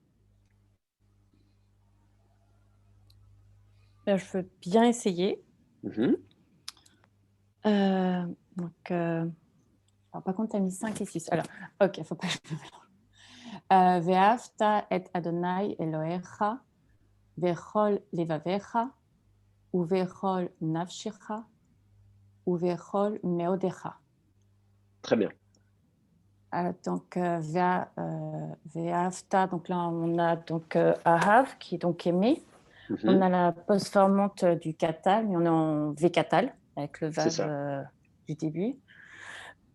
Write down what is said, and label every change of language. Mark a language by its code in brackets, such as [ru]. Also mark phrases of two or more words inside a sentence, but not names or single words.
[fr] Je veux bien essayer. Mm-hmm. Alors, par contre, tu as mis 5 et 6. Alors, ok, il ne faut pas que je me mélange. [he] ואהבת את אדני אלהיך, וכל לבבך, ובכל נפשך, ובכל מאדך. [fr] Très bien. Donc, ve'afta, donc là, on a donc Ahav, qui est donc aimé. Mm-hmm. On a la postformante du katal, mais on est en V katal, avec le vav du début.